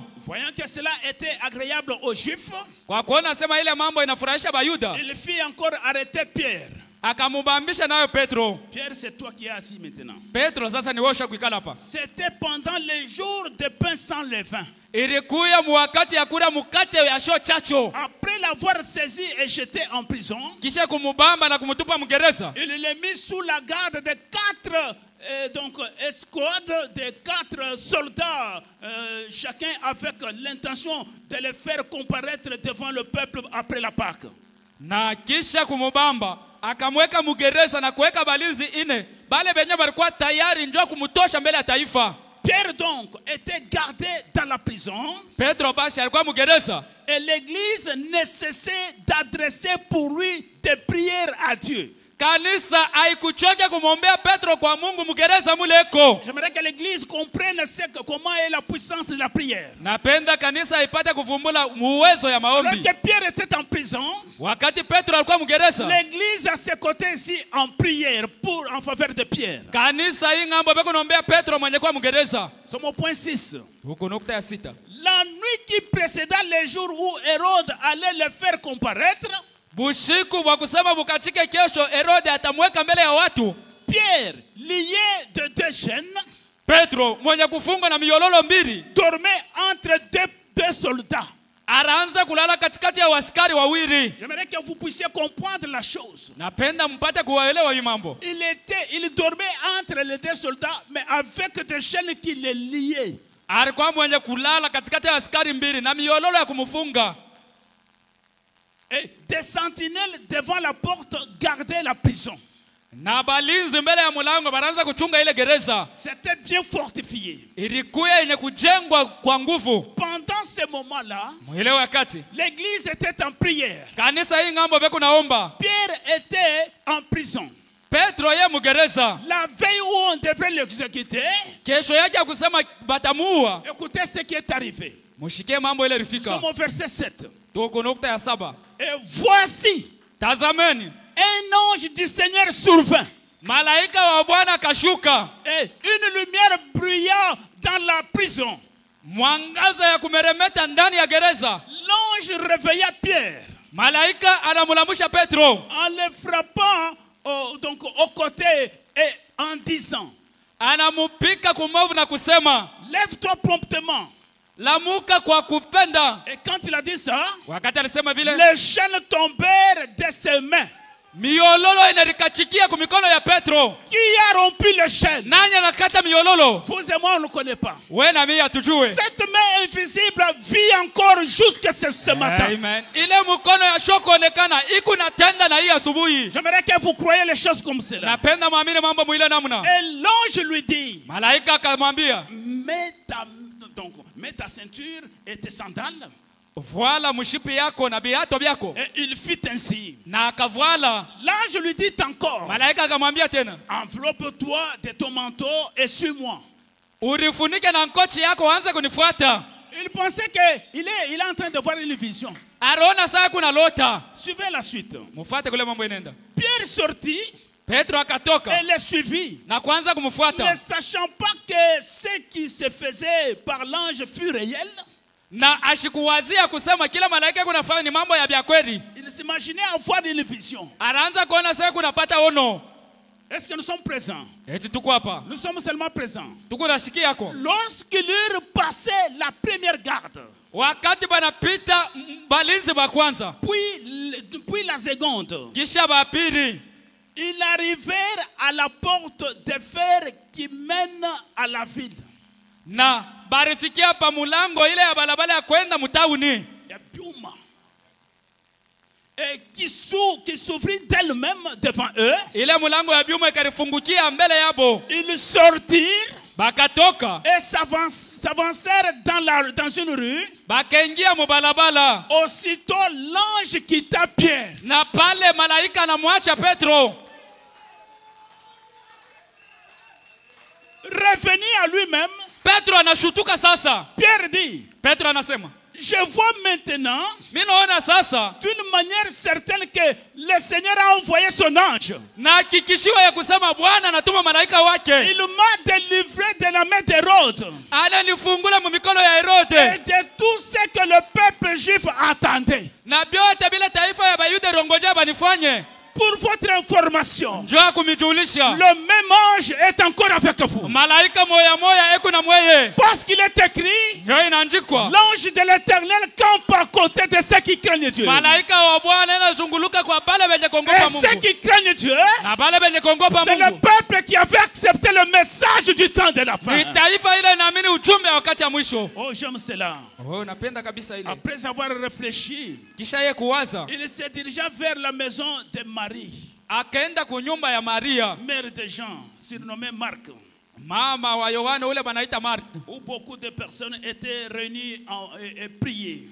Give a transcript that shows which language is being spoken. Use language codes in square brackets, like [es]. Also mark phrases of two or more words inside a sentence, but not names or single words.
[fr] Voyant que cela était agréable aux Juifs, [sw] Kwa kuona sema ile mambo inafurahisha Bayuda, [fr] il fit encore arrêter Pierre. [sw] akamubambisha nayo Petro. [fr] Pierre, c'est toi qui es assis maintenant. [sw] Petro sasa ni wewe kuikala hapa. [fr] C'était pendant les jours de pain sans levain. [sw] Ilikuya wakati ya kula mkate ya sho chacho. [fr] Après l'avoir saisi et jeté en prison, [sw] Kisha kumubamba na kumutupa mgereza. [fr] il l'a mis sous la garde de 4 escouades de 4 soldats, chacun avec l'intention de les faire comparaître devant le peuple après la Pâque. [sw] Na kisha kumubamba akamweka mgereza na kuweka balinzi ine. Bale benye balikuwa tayari njoo kumutosha mbele ya taifa. [fr] Pierre donc était gardé dans la prison. [sw] Petro basi alikuwa mgereza. [fr] Et l'église ne cessait d'adresser pour lui des prières à Dieu. [sw] Kanisa haikuchoka kumwombea Petro kwa Mungu mgereza muleko. [fr] J'aimerais que l'église comprenne comment est la puissance de la prière. [sw] Napenda kanisa ipate kuvumbula uwezo ya maombi. [fr] Alors que Pierre était en prison, [sw] Wakati Petro alikuwa mgereza, [fr] l'église à ses côtés ici en prière en faveur de Pierre. [sw] kanisa hii ngambo beko naombea Petro mwenye kwa mgereza. [fr] C'est mon point 6. [sw] Huko nukta ya 6. [fr] La nuit qui précéda les jours où Hérode allait le faire comparaître, [sw] Bushiku wa kusema bukachike kesho Herode atamweka mbele ya watu. [fr] Pierre, lié de 2 chaînes, [sw] Petro mwenye kufunga na miyololo mbili, [fr] dormait entre deux soldats. [sw] araanza kulala katikati ya waskari wawili. [fr] J'aimerais que vous puissiez comprendre la chose. [sw] Napenda mpate kuwaelewa hii mambo. [fr] Il dormait entre les 2 soldats, mais avec des chaînes qui les liaient. [sw] Alikuwa mwenye kulala katikati ya askari mbili na miyololo ya kumfunga. [fr] Et des sentinelles devant la porte gardaient la prison. [sw] Na balinzi mbele ya mulango baraanza kuchunga ile gereza. [fr] C'était bien fortifié. [sw] Ilikuwa yenye kujengwa kwa nguvu. [fr] Pendant ce moment-là, [sw] Mwile wakati [fr] l'église était en prière. [sw] kanisa hii ngambo beko naomba. [fr] Pierre était en prison. [sw] Petro ye mgereza. [fr] La veille où on devait l'exécuter, [sw] Kesho yake kusema batamuua. [fr] écoutez ce qui est arrivé. [sw] Mushike mambo ile [fr] Nous [sw] rifika. [fr] sommes au verset 7. [sw] Tuko nukta ya 7. [fr] Et voici, [sw] Tazameni, [fr] un ange du Seigneur survint. [sw] malaika wa Bwana kashuka. [fr] Et une lumière brilla dans la prison. [sw] mwangaza ya kumeremeta ndani ya gereza. [fr] L'ange réveilla Pierre. [sw] Malaika anamulamusha Petro. [fr] En le frappant donc au côté et en disant, [sw] Anamupika kumovu na kusema, [fr] lève-toi promptement. [sw] lamuka kwa kupenda. [fr] Et quand il a dit ça, [sw] Wakati alisema vile, [fr] les chaînes tombèrent de ses mains. [sw] miololo inarikachikia kumikono ya Petro. [fr] Qui a rompu les chaînes? [sw] Nani anakata miololo? [fr] Vous et moi, on ne connaît pas. [sw] Wewe na mimi hatujue. [fr] Cette main invisible vit encore jusqu'à ce matin. Amen. [sw] Ile mkono ya shoko onekana iko natenda na hii asubuhi. [fr] J'aimerais que vous croyiez les choses comme cela. [sw] Napenda muamini mambo mwile namna. [fr] Et l'ange lui dit, [sw] Malaika akamwambia, [fr] mets ta ceinture et tes sandales. [sw] Voila mshipi yako na viatu vyako. [fr] Et il fit ainsi. [sw] Na akavoila. [fr] L'ange lui dit encore, [sw] Malaika akamwambia tena, [fr] enveloppe-toi de ton manteau et suis-moi. [sw] Urifunike na nkochi yako anza kunifuata. [fr] Il pensait qu'il est en train de voir une vision. [sw] Arona saa kuna lota. [fr] Suivez la suite. [sw] Mufuate kule mambo inaenda. [fr] Pierre sortit. [sw] Petro akatoka. [fr] Et les suivit. [sw] Na kuanza kumfuata. [fr] Ne sachant pas que ce qui se faisait par l'ange fut réel. [sw] Na ashikuwazia kusema kila malaika kunafanya ni mambo ya vya kweli. [fr] Il s'imaginait avoir une vision. [sw] Anaanza kuona sasa kunapata ono. [fr] Est-ce que nous sommes présents? [sw] Eti tuko hapa. [fr] Nous sommes seulement présents. [sw] Tuko nashiki yako. [fr] Lorsqu'il eut passé la première garde, [sw] Wakati banapita balinzi ba kwanza. [fr] puis la seconde, [sw] Kisha ba pili. [fr] ils arrivèrent à la porte de fer qui mène à la ville. [sw] Na barifikia pa mulango ile ya balabala ya kwenda mutauni. [fr] Et qui s'ouvrit d'elle-même devant eux. [sw] Ile mulango ya biuma ikarifungukia mbele yabo. [fr] Ils sortirent. [sw] Bakatoka. [fr] Et s'avancèrent dans une rue. [sw] Bakaingia mu balabala. [fr] Aussitôt l'ange quitta Pierre. [sw] Na pale malaika anamwacha Petro. [fr] Revenu à lui-même. [sw] Petro anashutuka sasa. [fr] Pierre dit, [sw] Petro anasema, [fr] je vois maintenant [sw] minaona sasa [fr] d'une manière certaine que le Seigneur a envoyé son ange. [sw] na hakikishiwa ya kusema Bwana anatuma malaika wake. [fr] Il m'a délivré de la main d'Hérode. [sw] Ananifungula mu mikono ya [fr] Et [sw] Herode. [fr] de tout ce que le peuple juif attendait. [sw] Na vyote bila taifa ya Bayuda rongoja banifanye. [fr] Pour votre information, [sw] Njoo kumijulisha. [fr] le même ange est encore avec vous. [sw] Malaika moya moya eko na mweye. [fr] Parce qu'il est écrit, [sw] Njoo inaandikwa. [fr] l'ange de l'Éternel campe à côté de ceux qui craignent Dieu. [sw] Malaika wa Bwana anazunguluka kwa bale benye [fr] Et [sw] kongopa [fr] ceux [sw] Mungu. [fr] qui craignent Dieu, [sw] Na bale benye kongopa [fr] c'est le [sw] Mungu. [fr] peuple qui avait accepté le message du temps de la fin. [sw] Ni taifa ile inaamini ujumbe wa wakati ya mwisho. [fr] Oh, j'aime cela. [sw] Oh, napenda kabisa ile. [fr] Après avoir réfléchi, [sw] Kisha yeye kuwaza, [fr] il se dirigea vers la maison de Marie, [sw] akaenda kunyumba ya Maria, [fr] mère de Jean, surnommée Marc, [sw] mama wa Yohana ule banaita Mark. [fr] où beaucoup de personnes étaient réunies et priaient.